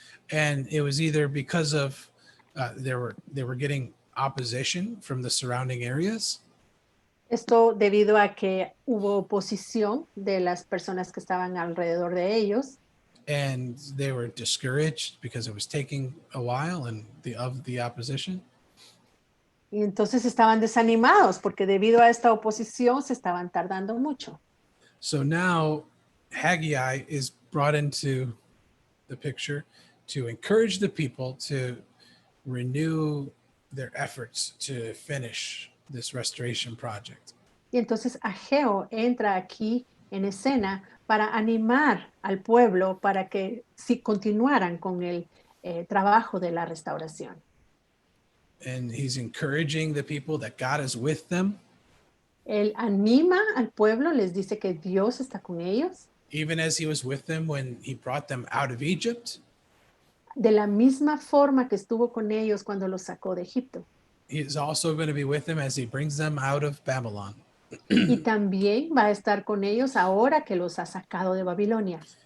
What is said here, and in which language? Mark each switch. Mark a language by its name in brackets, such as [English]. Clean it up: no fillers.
[English] And it was either because of they were getting opposition from the surrounding areas, [Spanish] Esto debido a que hubo oposición de las personas que estaban alrededor de ellos. [English] and they were discouraged because it was taking a while and the opposition. [Spanish] Y entonces estaban desanimados porque debido a esta oposición se estaban tardando mucho. [English] So now Haggai is brought into the picture to encourage the people to renew their efforts to finish this restoration project. [Spanish] Y entonces Ageo entra aquí en escena para animar al pueblo para que si continuaran con el trabajo de la restauración. [English] And he's encouraging the people that God is with them, [Spanish] Él anima al pueblo, les dice que Dios está con ellos, [English] even as he was with them when he brought them out of Egypt. [Spanish] de la misma forma que estuvo con ellos cuando los sacó de Egipto. [English] He is also going to be with them as he brings them out of Babylon. [Spanish] Y también va a estar con ellos ahora que los ha sacado de Babilonia.